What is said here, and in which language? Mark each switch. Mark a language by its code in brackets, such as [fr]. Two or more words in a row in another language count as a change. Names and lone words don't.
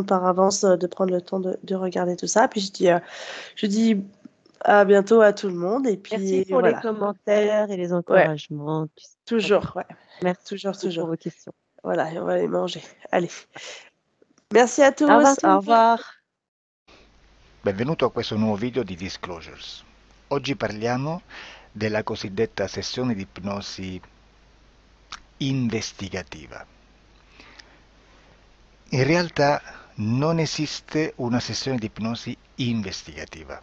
[fr] monde par avance de prendre le temps de regarder tout ça. Puis je dis à bientôt à tout le monde. Et Merci puis pour les voilà. commentaires et les Ouais, encouragements. C'est toujours. important. Ouais, Merci toujours, beaucoup pour toujours. vos questions. Voilà, et on va aller manger. Allez. Merci à Au revoir. tous. Au revoir. [it] Benvenuto a questo nuovo video di Disclosures. Oggi parliamo della cosiddetta sessione di ipnosi investigativa. In realtà non esiste una sessione di ipnosi investigativa.